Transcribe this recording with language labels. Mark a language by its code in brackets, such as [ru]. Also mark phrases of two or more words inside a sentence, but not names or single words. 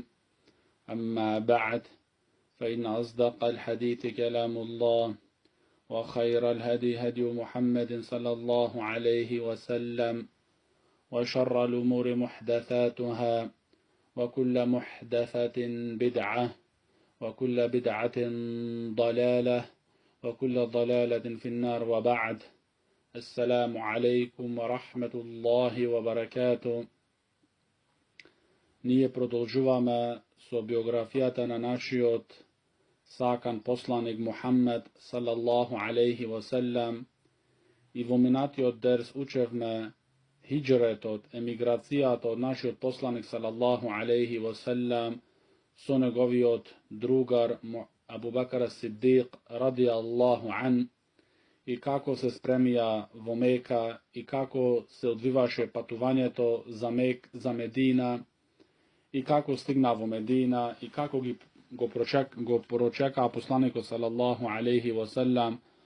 [ar] أما بعد، فإن أصدق الحديث كلام الله، وخير الهدي هدي محمد صلى الله عليه وسلم، وشر الأمور محدثاتها، وكل محدثة بدعة، وكل بدعة ضلالة، وكل ضلالة في النار. وبعد، السلام عليكم ورحمة الله وبركاته. [mk] Nije продолжуваме со биографијата на нашиот сакан посланик Мухаммед [ar] صلى الله عليه وسلم, [mk] и во минатиот дерс учевме хиџретот, емиграцијата од нашиот посланик [ar] صلى الله عليه وسلم [mk] со неговиот другар Абу Бакр Сиддиқ [ar] رضي الله عن, [mk] и како се спремија во Мека, и како се одвиваше патувањето за Медина, и како стигна во Медина, и како го прочека посланикот [ar] صلى الله عليه وسلم,